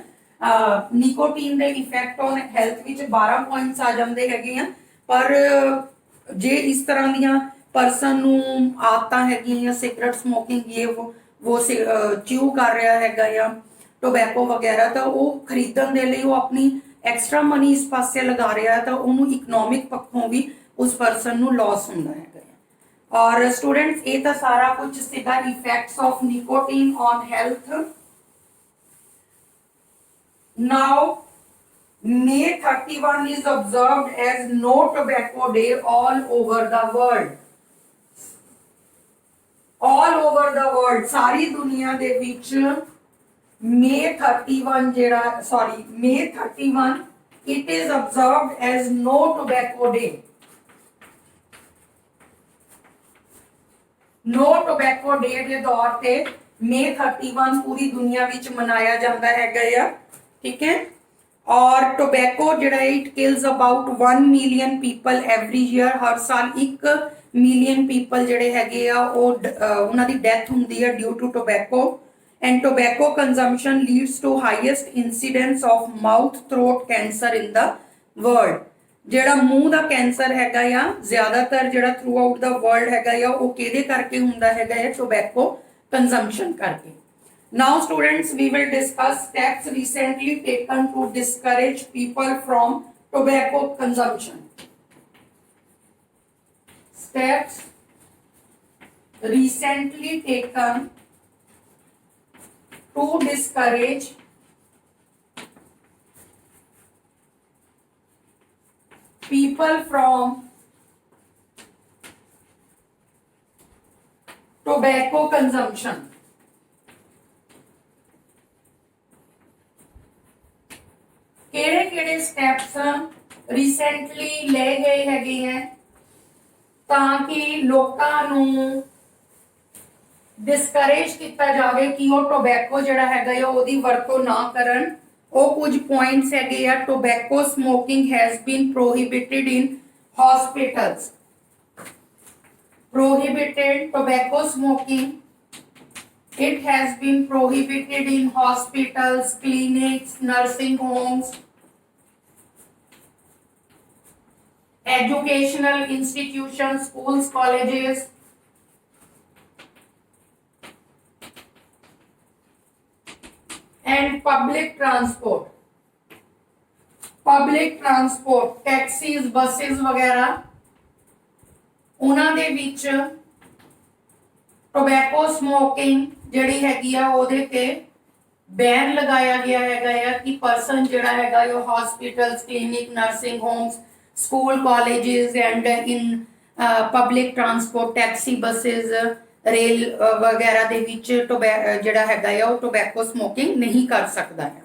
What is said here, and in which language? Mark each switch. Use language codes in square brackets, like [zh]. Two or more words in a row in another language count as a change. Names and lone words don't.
[pa] ਨਿਕੋਟੀਨ ਦੇ [en] effect on health [pa] ਵਿੱਚ 12 ਪੁਆਇੰਟਸ ਆ ਜਾਂਦੇ ਹੈਗੇ ਆ, ਪਰ ਜੇ ਇਸ ਤਰ੍ਹਾਂ ਦੀਆਂ ਪਰਸਨ ਨੂੰ ਆਦਤਾਂ ਹੈਗੀਆਂ [en] cigarette smoking [pa] ਇਹ ਉਹ ਚਿਊ ਕਰ ਰਿਹਾ ਹੈਗਾ ਆ ਟੋਬੈਕੋ ਵਗੈਰਾ, ਤਾਂ ਉਹ ਖਰੀਦਣ ਦੇ ਲਈ ਉਹ ਆਪਣੀ [en] extra money [pa] ਇਸ ਪਾਸੇ ਲਗਾ ਰਿਹਾ ਹੈ, ਤਾਂ ਉਹਨੂੰ ਇਕਨੋਮਿਕ ਪੱਖੋਂ ਵੀ ਉਸ ਪਰਸਨ ਨੂੰ ਲਾਸ ਹੁੰਦਾ ਹੈਗਾ ਆ। ਔਰ ਸਟੂਡੈਂਟਸ ਇਹ ਤਾਂ ਸਾਰਾ ਕੁਝ ਸੀਗਾ [en] effects of nicotine on health. Now, May 31 is observed as No Tobacco Day all over the world. All over the world, [pa] ਸਾਰੀ ਦੁਨੀਆ ਦੇ ਵਿੱਚ May 31 ਜਿਹੜਾ May 31 [en] it is observed as No Tobacco Day. [pa] No Tobacco Day ਦੇ ਤੌਰ ਤੇ May 31 ਪੂਰੀ ਦੁਨੀਆ ਵਿੱਚ ਮਨਾਇਆ ਜਾਂਦਾ ਹੈਗਾ ਆ, [hi] ठीक है। [en] और टोबैको ਜਿਹੜਾ इट kills about 1 million people every year, [pa] ਹਰ ਸਾਲ 1 [en] million people [pa] ਜਿਹੜੇ ਹੈਗੇ ਆ ਉਹ ਉਹਨਾਂ ਦੀ ਡੈਥ ਹੁੰਦੀ ਹੈ [en] due to tobacco. And tobacco consumption leads to highest incidence of mouth throat cancer in the world. [pa] ਜਿਹੜਾ ਮੂੰਹ ਦਾ ਕੈਂਸਰ ਹੈਗਾ ਆ ਜ਼ਿਆਦਾਤਰ ਜਿਹੜਾ [en] throughout the world [pa] ਹੈਗਾ ਆ ਉਹ ਕਿਹਦੇ ਕਰਕੇ ਹੁੰਦਾ ਹੈਗਾ ਹੈ, [en] tobacco consumption [pa] ਕਰਕੇ। [en] Now students, we will discuss steps recently taken to discourage people from tobacco consumption. Steps recently taken to discourage people from tobacco consumption. [pa] ਕਿਹੜੇ [en] steps recently [pa] ਲਏ ਗਏ ਹੈਗੇ ਹੈ ਤਾਂ ਕਿ ਲੋਕਾਂ ਨੂੰ ਡਿਸਕਰੇਜ ਕੀਤਾ ਜਾਵੇ ਕਿ ਉਹ ਟੋਬੈਕੋ ਜਿਹੜਾ ਹੈਗਾ ਹੈ ਉਹਦੀ ਵਰਤੋਂ ਨਾ ਕਰਨ। ਉਹ ਕੁਝ ਪੁਆਇੰਟਸ ਹੈਗੇ ਆ। [en] Tobacco smoking has been prohibited in hospitals. prohibited tobacco smoking, it has been prohibited in hospitals, clinics, nursing homes, educational institutions, schools, colleges, and public transport. Public transport, taxis, buses [pa] वगैरह ਉਹਨਾਂ ਦੇ ਵਿੱਚ [en] tobacco smoking [pa] ਜਿਹੜੀ ਹੈਗੀ ਆ ਉਹਦੇ ਤੇ ਬੈਨ ਲਗਾਇਆ ਗਿਆ ਹੈਗਾ ਆ ਕਿ ਪਰਸਨ ਜਿਹੜਾ ਹੈਗਾ ਉਹ [en] hospitals, clinic, nursing homes, school, colleges and in public transport, taxi, buses, [pa] ਰੇਲ ਵਗੈਰਾ ਦੇ ਵਿੱਚ ਜਿਹੜਾ ਹੈਗਾ ਆ ਉਹ [en] tobacco smoking [pa] ਨਹੀਂ ਕਰ ਸਕਦਾ ਹੈ।